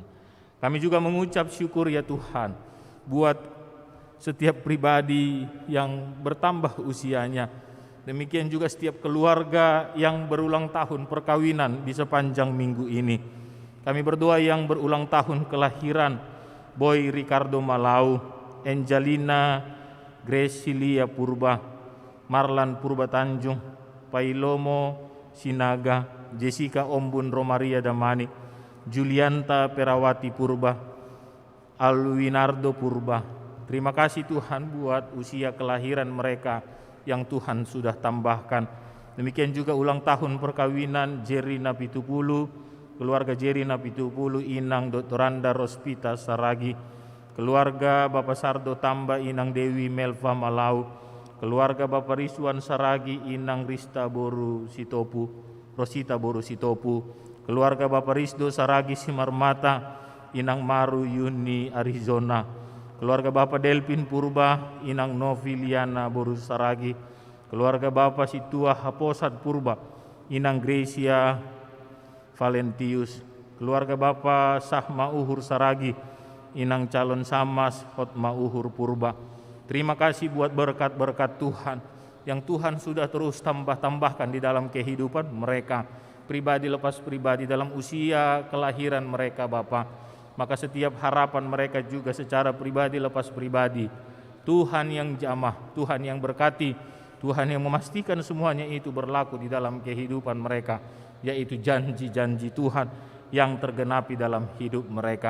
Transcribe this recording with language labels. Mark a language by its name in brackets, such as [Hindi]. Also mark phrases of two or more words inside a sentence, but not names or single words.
[Indonesian] Kami juga mengucap syukur ya Tuhan buat setiap pribadi yang bertambah usianya. Demikian juga setiap keluarga yang berulang tahun perkawinan di sepanjang minggu ini. Kami berdoa yang berulang tahun kelahiran Boy Ricardo Malau, Angelina Gresilia Purba, Marlan Purba Tanjung, Pailomo Sinaga, Jessica Ombun Romaria Damani, Julianta Perawati Purba, Alwinardo Purba. Terima kasih Tuhan buat usia kelahiran mereka yang Tuhan sudah tambahkan. Demikian juga ulang tahun perkawinan Jerina Pitupulu, keluarga Jerina Pitupulu, Inang Doktoranda Rospita Saragi, keluarga Bapak Sardo Tamba, Inang Dewi Melva Malau, keluarga Bapak Rizwan Saragi, Inang Rista Boru Sitopu, Rosita Boru Sitopu, keluarga Bapak Rizdo Saragi Simarmata, Inang Maru Yuni Arizona, keluarga Bapak Delpin Purba, Inang Noviliana Borus Saragi, keluarga Bapak Situa Haposat Purba, Inang Gracia Valentius, keluarga Bapak Sahma Uhur Saragi, Inang calon Samas Hotma Uhur Purba. Terima kasih buat berkat-berkat Tuhan yang Tuhan sudah terus tambahkan di dalam kehidupan mereka, pribadi lepas pribadi, dalam usia kelahiran mereka Bapa. Maka setiap harapan mereka juga secara pribadi lepas pribadi, Tuhan yang jamah, Tuhan yang berkati, Tuhan yang memastikan semuanya itu berlaku di dalam kehidupan mereka, yaitu janji-janji Tuhan yang tergenapi dalam hidup mereka.